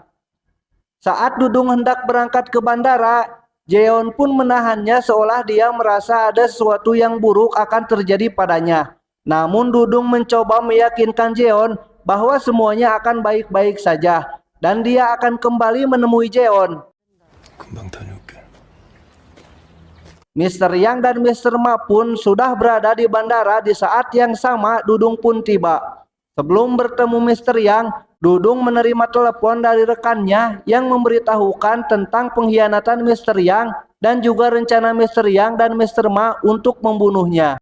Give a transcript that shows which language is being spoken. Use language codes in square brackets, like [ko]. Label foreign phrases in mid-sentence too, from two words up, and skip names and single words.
[id] Saat Dudung hendak berangkat ke bandara, Jeon pun menahannya seolah dia merasa ada sesuatu yang buruk akan terjadi padanya. Namun Dudung mencoba meyakinkan Jeon bahwa semuanya akan baik-baik saja dan dia akan kembali menemui Jeon. [ko] 금방 다녀올게. [id] Mr. Yang dan Mr. Ma pun sudah berada di bandara di saat yang sama Dudung pun tiba. Sebelum bertemu Mr. Yang, Dudung menerima telepon dari rekannya yang memberitahukan tentang pengkhianatan Mr. Yang dan juga rencana Mr. Yang dan Mr. Ma untuk membunuhnya.